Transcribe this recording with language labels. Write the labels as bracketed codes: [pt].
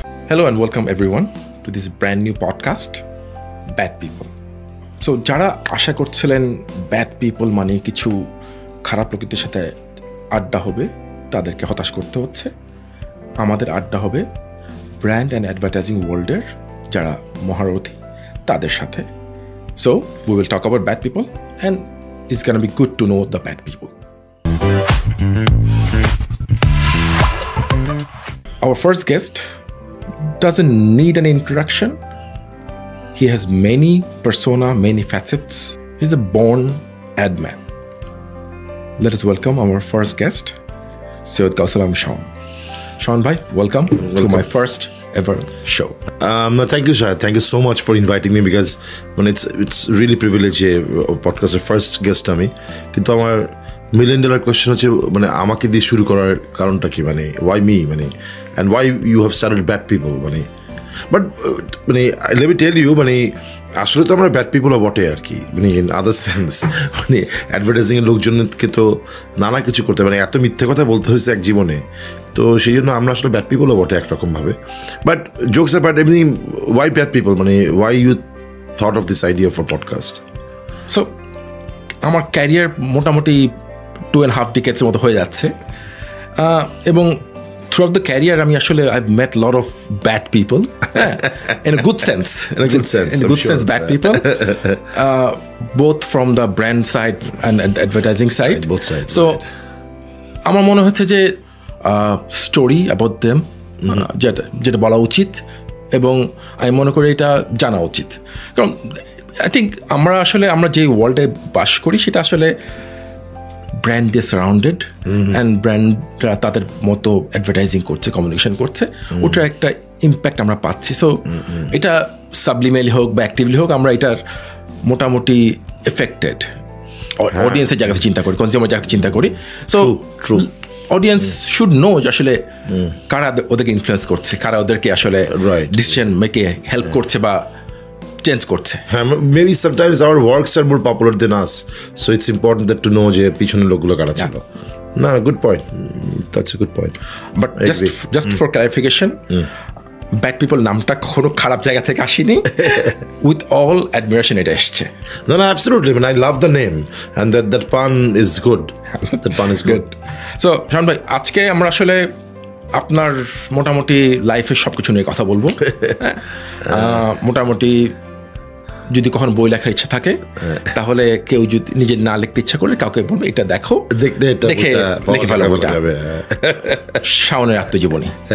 [en] Hello and welcome everyone to this brand new podcast, Bad People. So [bn] যারা আশা করছিলেন bad people মানে কিছু খারাপ লোকেদের সাথে আড্ডা হবে, তাদেরকে হতাশ করতে হচ্ছে। আমাদের আড্ডা হবে ব্র্যান্ড অ্যান্ড অ্যাডভার্টাইজিং ওয়ার্ল্ডের যারা মহারথী তাদের সাথে। [en] So we will talk about bad people and it's gonna be good to know the bad people. Our first guest doesn't need an introduction. He has many persona, many facets. He's a born ad man. Let us welcome our first guest, Syed Kausalam Shaun. Shaun bhai, welcome to my first ever show. Thank you, Shahid. Thank you so much for inviting me because it's really privilege podcast's first guest [bn] আমি। কিন্তু আমার [en] $1 million question [bn] হচ্ছে মানে আমাকে দিয়ে শুরু করার কারণটা কি, মানে [en] why me, [bn] মানে [en] and why you have started Bad People, [bn] মানে বাট মানে [en] let me tell you, [bn] মানে আসলে তো আমরা ব্যাড পিপলও বটে আর কি, মানে ইন আদার সেন্স। মানে অ্যাডভার্টাইজিংয়ের লোকজনকে তো নানা কিছু করতে, মানে এত মিথ্যে কথা বলতে হয়েছে এক জীবনে, তো সেই জন্য আমরা আসলে ব্যাড পিপলও বটে একরকমভাবে। [en] But jokes apart, এমনি why bad people, মানে why you thought of this idea for podcast? So আমার career মোটামুটি 2.5 decades মতো হয়ে যাচ্ছে, এবং throughout the career [bn] আমি আসলে [en] I've met a lot of bad people, in a good sense, bad people, both from the brand side and advertising side, both sides. [bn] So আমার মনে হচ্ছে যে [en] story about them [bn] যেটা বলা উচিত, এবং আমি মনে করি এটা জানা উচিত। কারণ [en] I think [bn] আমরা যে ওয়ার্ল্ডে বাস করি সেটা আসলে ব্র্যান্ড দিয়ে সারাউন্ডেড, অ্যান্ড ব্র্যান্ডরা তাদের মতো অ্যাডভার্টাইজিং করছে, কমিউনিকেশন করছে, ওটার একটা ইম্প্যাক্ট আমরা পাচ্ছি। সো এটা সাবলিমেলি হোক বা অ্যাক্টিভলি হোক, আমরা এটার মোটামুটি এফেক্টেড অডিয়েন্সের জায়গাতে চিন্তা করি, কনজিউমার জায়গাতে চিন্তা করি। সো অডিয়েন্স শুড নো যে আসলে কারা ওদেরকে ইনফ্লুয়েন্স করছে, কারা ওদেরকে আসলে ডিসিশন মেকে হেল্প করছে বা চেঞ্জ করছে। [en] হ্যাঁ, maybe sometimes our works are more popular than us, so it's important that to know [bn] যে পিছনের লোকগুলো কারা ছিল। [en] না, good point, that's a good point. [bn] But just for clarification, bad people নামটা কখনো খারাপ জায়গা থেকে আসেনি, উইথ অল অ্যাডমিরেশন এটা এসছে। [en] No, absolutely. I mean, I love the name, and that pun is good. That pun is good. [bn] So, Shaon ভাই, আজকে আমরা আসলে আপনার মোটামুটি লাইফের সব কিছু নিয়ে কথা বলবো। মোটামুটি যদি কখনো বই লেখার ইচ্ছা থাকে, তাহলে কেউ যদি নিজের না লিখতে ইচ্ছা করে কাউকে বলবে এটা দেখো, দেখে লিখে ফেলো বইটা, শাওনের আত্মজীবনী।